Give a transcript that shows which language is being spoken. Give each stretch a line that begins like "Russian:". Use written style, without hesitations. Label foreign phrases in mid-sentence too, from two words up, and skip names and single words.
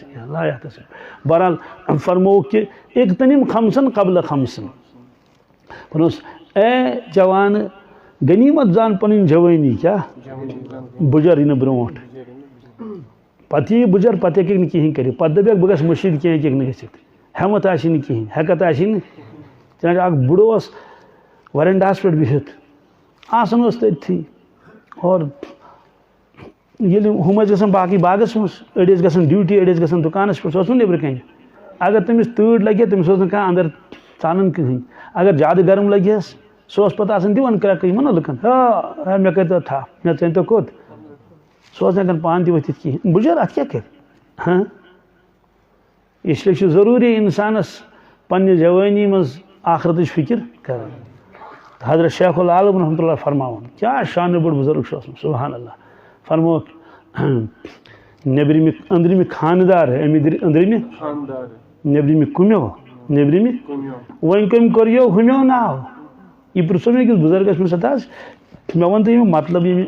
Arabic: لا يحتسب
Kashmiri: بہرحال فرمو کہ
Arabic: اغتنم خمسن قبل خمسن
Kashmiri: فرموس اے جوان غنیمت زان پنن جوانی کیا بجر ان برونٹ پتہ یہ بجر پتہ ہیٚکہِ نہٕ کِہیٖنۍ کٔرِتھ پتہٕ دپیکھ بہٕ گژھٕ مٔشیٖد کینٛہہ ہیٚکہِ نہٕ گٔژھِتھ ہٮ۪مت آسہِ نہٕ کِہیٖنۍ ہٮ۪کتھ آسہِ نہٕ چنانچہ اکھ بُڈٕ اوس وَرنڈاہَس پٮ۪ٹھ بِہِتھ آسان اوس تٔتھی اور ییٚلہِ ہُم ٲسۍ گژھان باقٕے باغس منٛز أڑۍ ٲسۍ گژھان ڈیوٹی أڑۍ ٲسۍ گژھان دُکانس پٮ۪ٹھ سُہ اوس نہٕ نیٚبرٕ کَنہِ اگر تٔمِس تۭر لگہِ ہا تٔمِس اوس نہٕ کانٛہہ اندر ژانان کٕہٕنۍ اگر زیادٕ گرم لگہِ ہس سُہ اوس پتہٕ آسان دِوان کرٛٮ۪کہٕ یِمن نا لُکن ہا مےٚ کٔرۍتو تھپھ مےٚ ژٲنۍتو کوٚت سُہ اوس نہٕ ہٮ۪کان پانہٕ تہِ ؤتھِتھ کِہیٖنۍ بُجر اَتھ کیٛاہ کَرِ ہاں اس لیے چھُ ضروٗری اِنسانس پننہِ جوٲنی منٛز آخرتٕچ فِکر کرٕنۍ حضرت شیخ العالم رحمۃ اللہ فرماوان کیٛاہ شانہِ بوٚڑ بُزرگ چھُ اوسمُت
Arabic: سبحان اللہ
Kashmiri: فرموکھ نیٚبرِمہِ أنٛدرِمہِ خانٛدار أنٛدرِمہِ نیٚبرِمہِ کُمیو نیٚبرِمہِ وۄنۍ کٔمۍ کوٚر یو ہُمیو ناو یہِ پرٛژھو مےٚ أکِس بُزرگس مےٚ سا حظ مےٚ ووٚن تہٕ ییٚمیُک مطلب ییٚمہِ